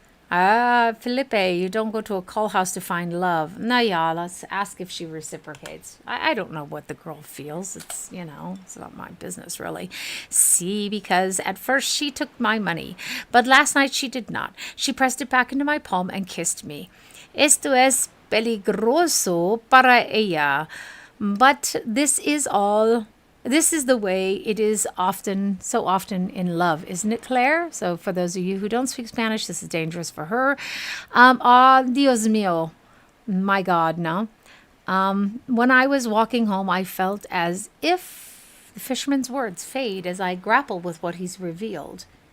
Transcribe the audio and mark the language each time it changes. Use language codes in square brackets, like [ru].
[en] Felipe, you don't go to a call house to find love. Yeah, let's ask if she reciprocates. I don't know what the girl feels. It's not my business, really. See, because at first she took my money, but last night she did not. She pressed it back into my palm and kissed me. [es] Esto es peligroso para ella. [en] But this is the way it is so often in love, isn't it, Claire? So for those of you who don't speak Spanish, this is dangerous for her. [es] Dios mío, [en] my God, no. When I was walking home, I felt as if the fisherman's words fade as I grapple with what he's revealed.